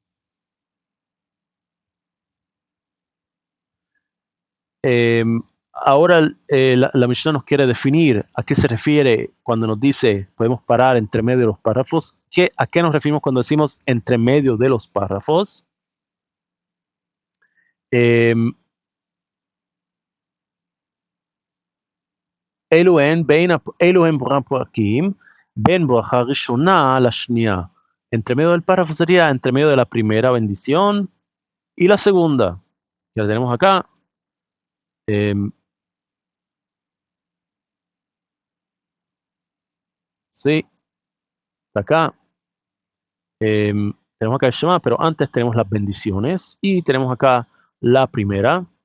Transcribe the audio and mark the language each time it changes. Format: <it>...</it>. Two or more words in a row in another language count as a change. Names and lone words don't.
<es>Ahora la Mishnah nos quiere definir a qué se refiere cuando nos dice podemos parar entre medio de los párrafos. ¿A qué nos referimos cuando decimos entre medio de los párrafos?</es> <he>אלו הם פרקים בין ברכה ראשונה לשנייה.</he> <es>Entre medio del párrafo sería entre medio de la primera bendición y la segunda. Ya la tenemos acá. Sí, está acá. Tenemos acá el Shema, pero antes tenemos las bendiciones y tenemos acá la primera.</es>